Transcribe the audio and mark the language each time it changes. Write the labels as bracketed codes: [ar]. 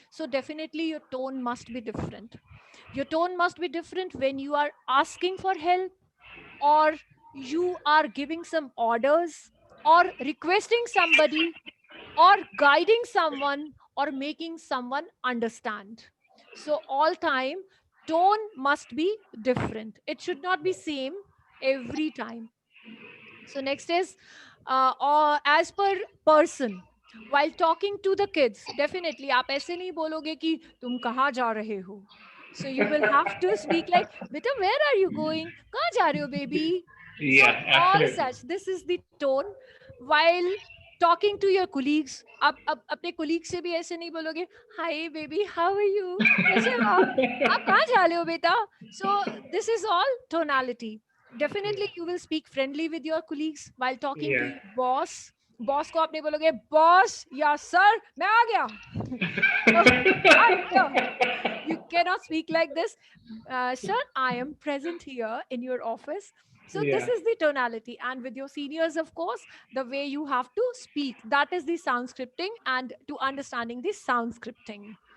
[en] So definitely your tone must be different. Your tone must be different when you are asking for help, or you are giving some orders, or requesting somebody, or guiding someone, or making someone understand. So all time tone must be different. It should not be same every time. So next is or as per person. While talking to the kids, definitely [hi] आप ऐसे नहीं बोलोगे कि तुम कहाँ जा रहे हो. [en] So you will have to speak like, beta, where are you going? [hi] कहाँ जा रहे हो, baby? [en] So Yeah, all absolutely. such, this is the tone. While talking to your colleagues, [hi] आप अपने colleague से भी ऐसे नहीं बोलोगे, [en] hi baby, how are you? [hi] कैसे हो आप कहाँ जा रहे हो बेटा? [en] So this is all tonality. Definitely you will speak friendly with your colleagues. While talking to Yeah. your boss, [hi] boss को आपने बोलोगे, boss, या sir, मैं आ गया. [en] So I'm here. You cannot speak like this. Sir, I am present here in your office. So this Yeah, is the tonality. And with your seniors, of course, the way you have to speak, that is the sound scripting, and to understanding the sound scripting.